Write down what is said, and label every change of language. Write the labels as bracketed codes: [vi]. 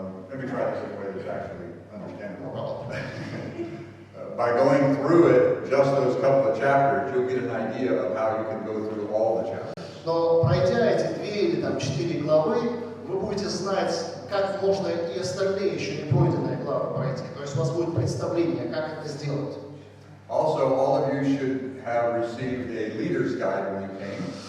[en] Let me try this in a way that's actually understandable. By going through it, just those couple of chapters, you'll get an idea of how you can go through all the chapters. [ru] Но пройдя эти 2 или там 4 главы, вы будете знать, как можно и остальные еще не пройденные главы пройти. То есть у вас будет представление, как это сделать. [en] Also, all of you should have received a leader's guide when you came.